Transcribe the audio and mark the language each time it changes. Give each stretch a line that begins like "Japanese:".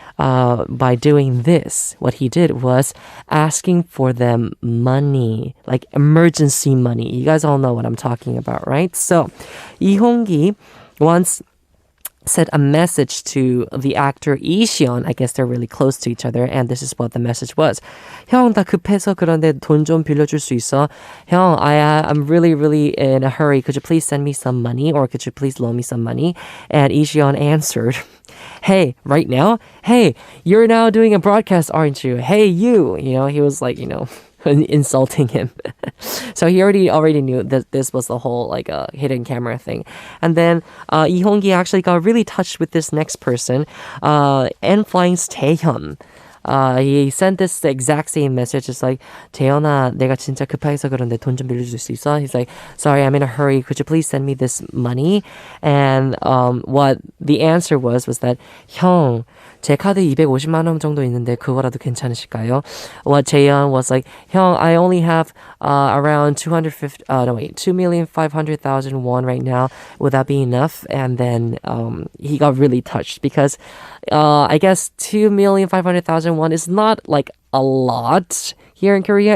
English: By doing this, what he did was asking for them money, like emergency money. You guys all know what I'm talking about, right? So, Hongki once sent a message to the actor Ision. I guess they're really close to each other, and this is what the message was.
Korean: 형, 나 급해서 그런데 돈 좀 빌려줄 수 있어?
English: 형, I'm really in a hurry. Could you please send me some money, or could you please loan me some money? And Ision answered, hey, right now? Hey, you're now doing a broadcast, aren't you? Hey, you! You know, he was like, insulting him. So he already knew that this was the whole like hidden camera thing. And then Hongki actually got really touched with this next person, N Flying's Taehyun. He sent this the exact same message. It's like,
Korean: 태연아, 내가 진짜 급해서 그런데 돈 좀 빌려줄 수 있어?
English: He's like, sorry, I'm in a hurry. Could you please send me this money? And what the answer was that,
Korean: 형, 제 카드 250만 원 정도 있는데 그거라도 괜찮으실까요?
English: What Taeyeon was like, 형, I only have around 2,500,000 won right now. Would that be enough? And then he got really touched because I guess 2,500,000 won is not like a lot here in Korea.